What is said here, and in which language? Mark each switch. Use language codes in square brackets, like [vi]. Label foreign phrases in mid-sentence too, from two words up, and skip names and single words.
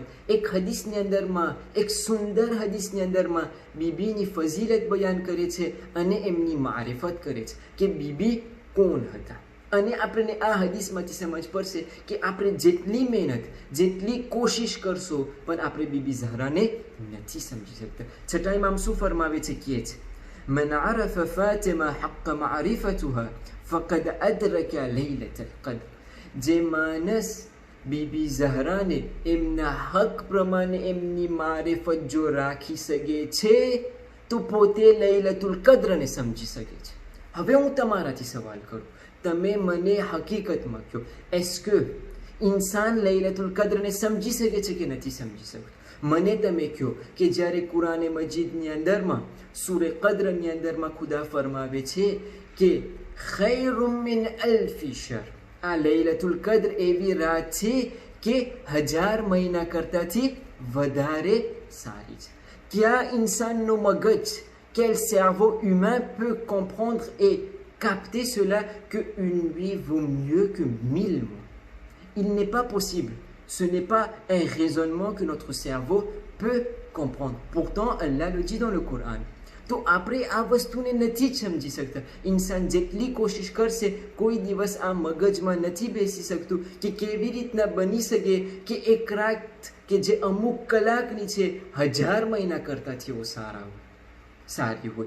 [gu] એક હદીસની અંદરમાં, એક સુંદર હદીસની અંદરમાં બીબીની ફઝીલત બયાન કરે છે અને એમની મારિફત કરે છે કે બીબી કોણ હતા. અને આપણને આ હદીસમાંથી સમજ પડશે કે આપણે જેટલી મહેનત, જેટલી કોશિશ કરશો પણ આપણે બીબી ઝહરાને નથી સમજી શકતા. છઠ્ઠા ઇમામ શું ફરમાવે છે કે છે [ar] من عرف فاطمة حق معرفتها فقد أدرك ليلة القدر. [gu] જે માનસ બીબી ઝહરાને એમના હક પ્રમાણે એમની મારિફત જો રાખી શકે છે તો પોતે લૈલતુલ કદ્રને સમજી શકે છે. હવે હું તમારાથી સવાલ કરું, તમે મને હકીકતમાં કહો, એસ્કે ઇન્સાન લૈલતુલ કદ્રને સમજી શકે છે કે નથી સમજી શકતો? મને તમે કહો કે જ્યારે કુરાને મજીદની અંદરમાં સૂરે કદ્રની અંદરમાં ખુદા ફરમાવે છે કે [ar] خير من ألف شهر, [gu] આ લૈલતુલ કદ્ર એવી રાત છે કે 1000 મહિના કરતાથી વધારે સારી છે. ક્યા ઇન્સાન નો મગજ, [fr] quel cerveau humain peut comprendre et capter cela que une nuit vaut mieux que 1000 mois? il n'est pas possible. Ce n'est pas un raisonnement que notre cerveau peut comprendre. Pourtant, Allah le dit dans le Coran. [gu] તો આપણે આ વસ્તુને નથી જ સમજી શકતા. ઇન્સાન જેટલી કોશિશ કરશે કોઈ દિવસ આ મગજમાં નથી બેસી શકતું કે કેવી રીતના બની શકે કે એક રાત કે જે અમુક કલાકની છે 1000 મહિના કરતાથી સારી હોય.